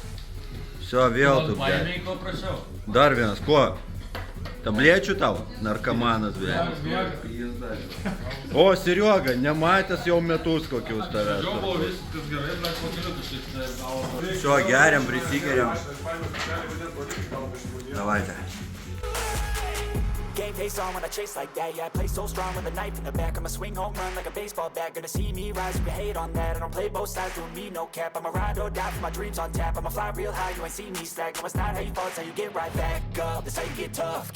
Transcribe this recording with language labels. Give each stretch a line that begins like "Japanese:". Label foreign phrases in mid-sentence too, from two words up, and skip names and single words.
Lithuanian: Все, vėl tu, blėt. Dar vienas, kuo? Tablėčių tau? Narkomanas vienas. O, Serioga, nematęs jau metus kokius tavęs. Šio, geriam, prisigeriam. Davaite.
English: Game face on when I chase like that. Yeah, I play so strong with a knife in the back. I'ma swing home run like a baseball bat. Gonna see me rise if you hate on that. I don't play both sides, doing me no cap. I'ma ride or die for my dreams on tap. I'ma fly real high, you ain't see me slack. No, it's not how you fall, it's how you get right back up. That's how you get tough.